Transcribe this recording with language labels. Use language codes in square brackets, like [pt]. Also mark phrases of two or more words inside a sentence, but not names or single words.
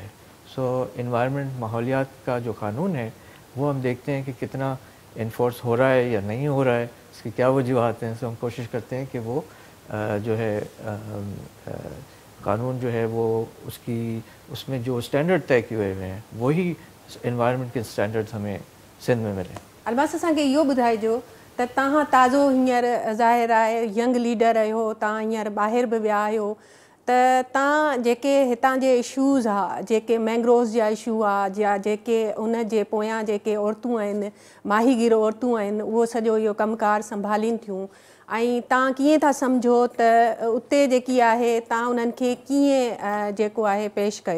[ur] سو انوائرمنٹ, ماحولیات کا جو قانون ہے وہ ہم دیکھتے ہیں کہ کتنا انفورس ہو رہا ہے یا نہیں ہو رہا ہے, اس کی کیا وجوہات ہیں. سو ہم کوشش کرتے ہیں کہ وہ جو ہے قانون جو ہے وہ اس میں جو اسٹینڈرڈ طے کیے ہوئے ہیں وہی انوائرمنٹ کے اسٹینڈرڈز ہمیں سندھ میں ملیں. [sd] अलमास असांखे इहो ॿुधाइजो त तव्हां ताज़ो हींअर ज़ाहिर आहे [en] young leader [sd] आहियो, तव्हां हींअर ॿाहिरि बि विया आहियो, त तव्हां जेके हितां जे इशूज़ आहे, जेके मैंग्रोव्स जा इशू आहे या जेके उन जे पोयां जेके औरतूं आहिनि, माहीगीर औरतूं आहिनि, उहो सॼो इहो कमकार संभालीनि थियूं, ऐं तव्हां कीअं था सम्झो त उते जेकी आहे तव्हां उन्हनि खे कीअं जेको आहे पेश कयो?